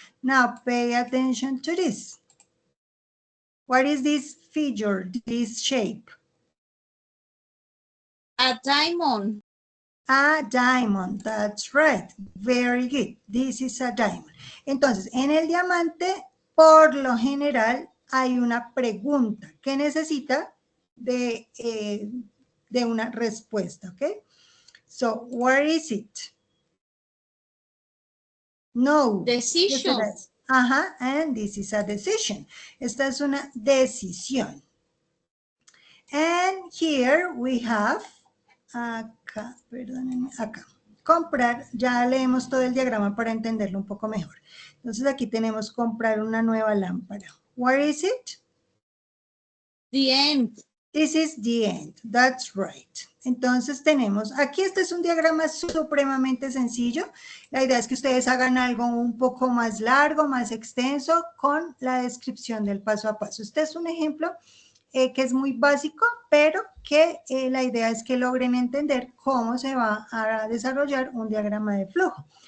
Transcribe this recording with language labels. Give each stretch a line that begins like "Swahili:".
English: Now pay attention to this. What is this figure, this shape? A diamond. A diamond, that's right. Very good. This is a diamond.
Spanish: Entonces, en el diamante por lo general hay una pregunta que necesita de una respuesta, ¿ok?
English: So, where is it? No. Decision.
Spanish: Ajá,
English: and this is a decision.
Spanish: Esta es una decisión.
English: And here we have,
Spanish: acá, perdónenme, acá. Comprar, ya leemos todo el diagrama para entenderlo un poco mejor. Entonces aquí tenemos comprar una nueva lámpara.
English: Where is it? The end. This is the end, that's right.
Spanish: Entonces tenemos, aquí este es un diagrama supremamente sencillo. La idea es que ustedes hagan algo un poco más largo, más extenso, con la descripción del paso a paso. Este es un ejemplo que es muy básico, pero que la idea es que logren entender cómo se va a desarrollar un diagrama de flujo.